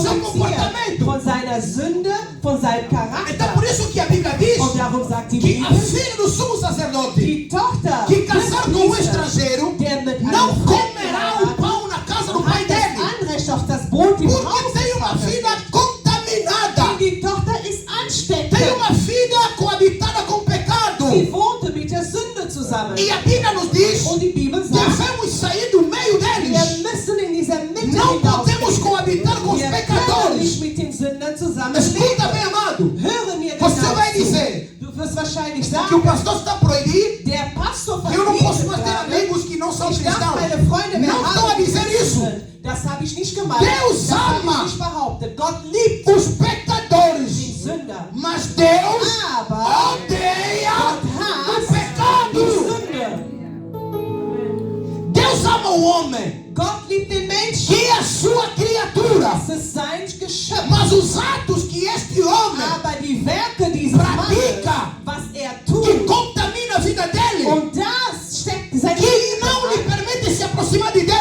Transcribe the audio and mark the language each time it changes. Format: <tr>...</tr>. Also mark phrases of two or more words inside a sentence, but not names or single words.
<de>profitieren.</de> <pt>comportamento.</pt> <de>Von seiner Sünde, von seinem</de> <pt>Então</pt> <de>Charakter.</de> <pt>por isso que a Bíblia diz</pt> <de>Und darum sagt die</de> <pt>que a</pt> <de>Bibel,</de> <pt>filha do sumo sacerdote</pt> <de>die Tochter</de> <pt>que</pt> <de>des</de> <pt>casar com um</pt> <de>Priesters,</de> <pt>estrangeiro</pt> <de>der mit einem</de> <pt>não</pt> <de>Fremden</de> <pt>comerá o</pt> <de>heiratet,</de> <pt>pão na casa do</pt> <de>hat</de> <pt>pai</pt> <de>das</de> <pt>dele,</pt> <de>Anrecht auf das Brot im Haus</de> <pt>porque tem</pt> <de>des</de> <pt>uma</pt> <de>Vaters.</de> <pt>filha contaminada,</pt> <de>Denn die Tochter ist</de> <pt>tem</pt> <de>ansteckend.</de> <pt>uma filha coabitada com pecado.</pt> <de>Sie wohnte mit der Sünde zusammen.</de> <pt>E a Bíblia nos diz:</pt> <de>Und die Bibel sagt,</de> <pt>devemos sair do meio</pt> <de>wir</de> <pt>deles.</pt> <de>müssen in dieser Mitte</de> <pt>Não podemos</pt> <de>hinausgehen.</de> <pt>coabitar com os</pt> <de>Wir können</de> <pt>pecadores.</pt> <de>nicht mit den Sündern zusammen</de> <pt>Escuta</pt> <de>leben.</de> <pt>bem, amado.</pt> <de>Höre mir</de> <pt>Você</pt> <de>genau</de> <pt>vai</pt> <de>zu.</de> <pt>dizer</pt> <de>Du wirst wahrscheinlich</de> <pt>que o</pt> <de>sagen,</de> <pt>pastor está proibido.</pt> <de>der Pastor</de> <pt>Eu não posso</pt> <de>verbietet</de> <pt>mais ter</pt> <de>gerade,</de> <pt>amigos que não são</pt> <de>ich darf</de> <pt>cristãos.</pt> <de>meine Freunde mehr</de> <pt>Não estou a</pt> <de>haben, die</de> <pt>dizer</pt> <de>Christen</de> <pt>isso.</pt> <de>sind. Das habe ich nicht gemeint.</de> <pt>Deus</pt> <de>Das habe</de> <pt>ama</pt> <de>ich nicht behauptet. Gott liebt</de> <pt>Os</pt> <de>den</de> <pt>pecadores.</pt> <de>Sünder.</de> <pt>Mas Deus</pt> <de>Aber</de> <pt>odeia</pt> <de>Gott</de> <pt>o</pt> <de>hasst</de> <pt>pecado.</pt> <de>die Sünde.</de> <pt>Deus ama o homem,</pt> <de>Gott liebt den Menschen.</de> <pt>que é a sua criatura.</pt> <de>Das ist sein Geschöpf.</de> <pt>Mas os atos que este homem</pt> <de>Aber die Werke dieses Mannes,</de> <pt>pratica,</pt> <de>was er</de> <pt>que</pt> <de>tut,</de> <pt>contamina a vida dele,</pt> <de>und das steckt sein</de> <pt>que não lhe permite se aproximar de</pt>